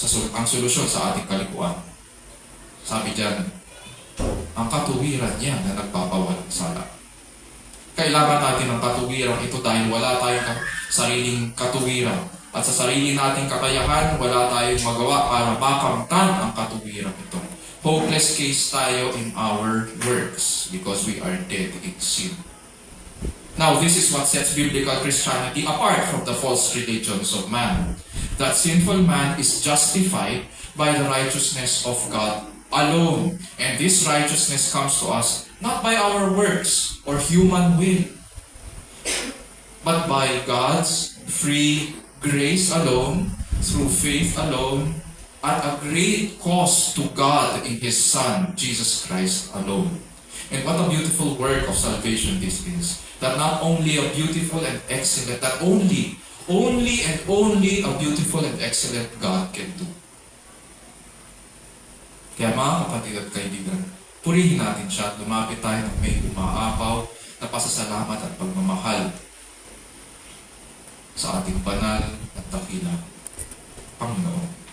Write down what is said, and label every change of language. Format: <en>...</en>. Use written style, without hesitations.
<tl>Ang solusyon sa ating kalikuan. Sabi diyan, ang katuwiran niya na nagpapawalang sala. Kailangan natin ng katuwiran ito dahil wala tayong sariling katuwiran. At sa sarili nating kakayahan, wala tayong magawa para makamtan ang katuwiran ito.</tl> <en>Hopeless case tayo in our works because we are dead in sin. Now, this is what sets biblical Christianity apart from the false religions of man. That sinful man is justified by the righteousness of God alone. And this righteousness comes to us not by our works or human will, but by God's free grace alone, through faith alone, at a great cost to God in His Son, Jesus Christ alone. And what a beautiful work of salvation this is. That not only a beautiful and excellent, that only a beautiful and excellent God can do.</en> <tl>Kaya mga kapatid at kaibigan, purihin natin siya at lumapit tayo ng may umaapaw na pasasalamat at pagmamahal sa ating banal at dakila Panginoon.</tl>